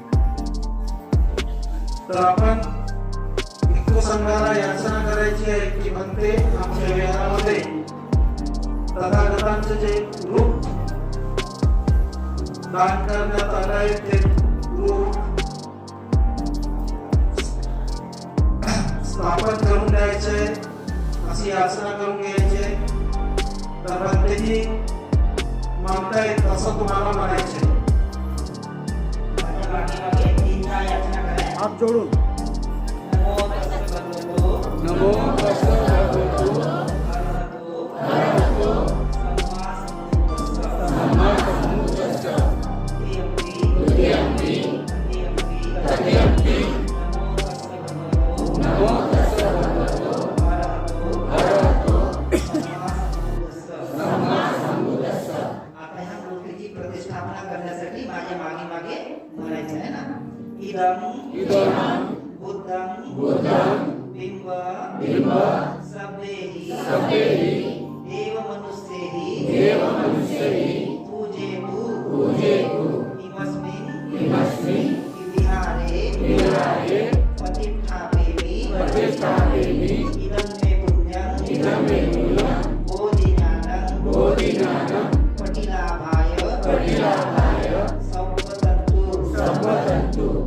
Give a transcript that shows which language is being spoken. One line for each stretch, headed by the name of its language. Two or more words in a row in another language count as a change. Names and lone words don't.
Marathi: तर आपण भिक्खू संघाला याचना करायची आहे की म्हणते आमच्या विहारामध्ये तथागतांचे जे रूप दान करण्यात आलं आहे ते रूप स्थापन करून द्यायचे अशी याचना करून घ्यायचे. तर प्रत्येकी मागतायत असं तुम्हाला म्हणायचे. हात जोडून
Pali: नमो तस्स भगवतो अरहतो सम्मा सम्बुद्धस्स द्वितीयम्पि तृतीयम्पि नमो तस्स भगवतो अरहतो सम्मा सम्बुद्धस्स.
Marathi: आता ह्या मूर्तीची प्रतिष्ठापना करण्यासाठी माझ्या मागे मागे म्हणायचं आहे ना.
Pali: इदं बुद्धं बिंब सभ्येहि देव मनुष्यैहि पूजेतु इमस्मिन् विहारे प्रतिष्ठापेमि इदं मे पुण्यं बोधिज्ञानं पटिलाभाय संवदन्तु.